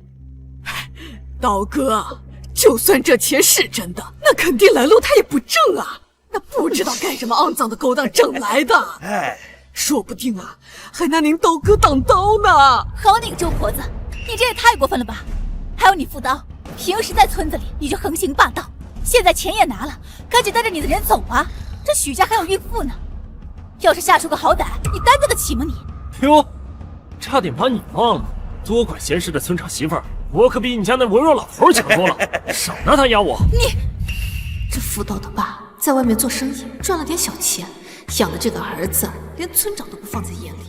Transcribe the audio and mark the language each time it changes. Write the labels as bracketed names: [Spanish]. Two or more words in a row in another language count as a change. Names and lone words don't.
[Chinese] 刀哥，就算這錢是真的，那肯定來路他也不正啊，那不知道幹什麼肮髒的勾當挣来的。哎，说不定啊，還拿您刀哥當刀呢。好你个周婆子，你這也太過分了吧！還有你副刀，平時在村子裡你就橫行霸道，現在錢也拿了，趕緊帶着你的人走啊！這許家還有孕婦呢，要是下出個好歹，你擔得得起嗎你？喲，差點把你忘了，多管閒事的村長媳婦兒，我可比你家那文弱老頭強多了，少拿他壓我！你這婦道的爸在外面做生意賺了點小錢，養了這個兒子，連村長都不放在眼裡。